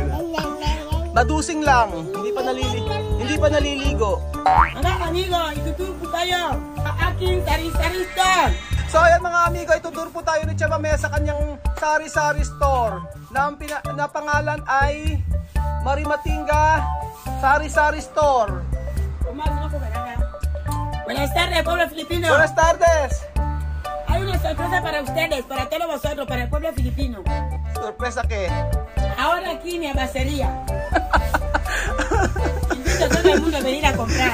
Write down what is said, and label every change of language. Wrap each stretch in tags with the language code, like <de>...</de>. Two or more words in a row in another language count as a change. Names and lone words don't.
<tl>Nadusing lang, hindi pa naliligo. Mga amigo, ituturo po tayo sa aking sari-sari store. So ayan mga amigo, ituturo po tayo ni Chamame sa kanyang sari-sari store na pangalan ay Marimatinga Sari-Sari Store.</tl> <es>Buenas tardes, pueblo filipino. Buenas tardes. Hay una sorpresa para ustedes, para todos vosotros, para el pueblo filipino. ¿Sorpresa qué? Ahora aquí mi abacería. Invito a todo el mundo a venir a comprar.</es>